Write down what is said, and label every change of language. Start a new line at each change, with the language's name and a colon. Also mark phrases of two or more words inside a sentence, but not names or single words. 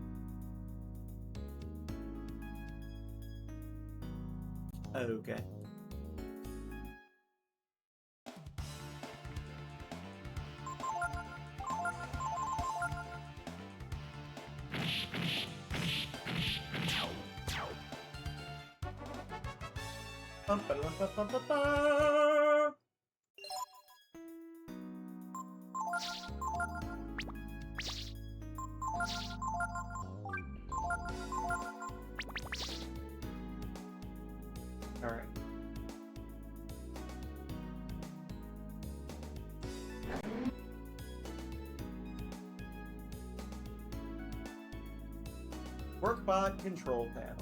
English: Okay. Bum, ba, dum, ba, bum, ba, ba. All right. Workbot control panel.